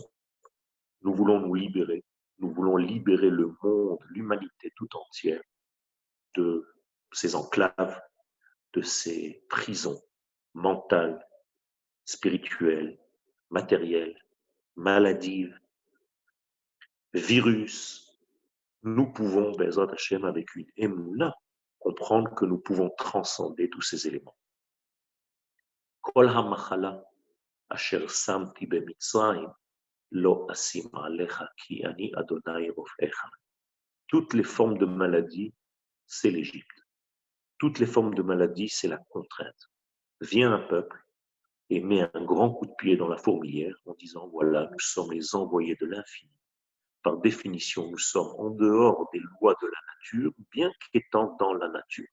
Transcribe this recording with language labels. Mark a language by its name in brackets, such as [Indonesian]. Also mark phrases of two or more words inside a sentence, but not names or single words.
[French] Nous voulons nous libérer, nous voulons libérer le monde, l'humanité tout entière de ces enclaves, de ces prisons mentales, spirituelles, matérielles, maladives, virus. Nous pouvons, [Hebrew] בעזרת השם, [French] avec une émouna, comprendre que nous pouvons transcender tous ces éléments. [Hebrew] כל המחלה אשר שמתי במצרים לא אשים עליך כי אני ה' רפאך. [French] Toutes les formes de maladie, c'est l'Égypte. Toutes les formes de maladie, c'est la contrainte. Vient un peuple et met un grand coup de pied dans la fourmilière en disant, voilà, nous sommes les envoyés de l'infini. Par définition, nous sommes en dehors des lois de la nature, bien qu'étant dans la nature.